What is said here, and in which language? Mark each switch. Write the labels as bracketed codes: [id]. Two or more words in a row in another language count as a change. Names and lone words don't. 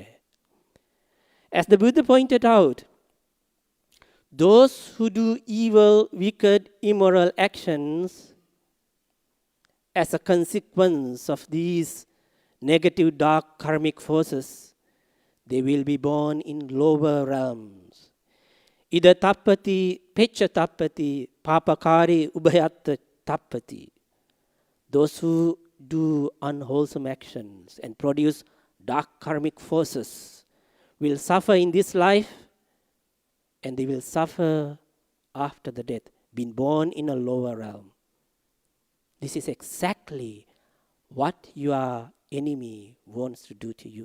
[en] As the Buddha pointed out, those who do evil, wicked, immoral actions as a consequence of these negative, dark, karmic forces, they will be born in lower realms. [pi] Ida tappati, pecha tappati, papakari, ubhayatta tappati. [en] Those who do unwholesome actions and produce dark karmic forces will suffer in this life, and they will suffer after the death, being born in a lower realm. This is exactly what your enemy wants to do to you.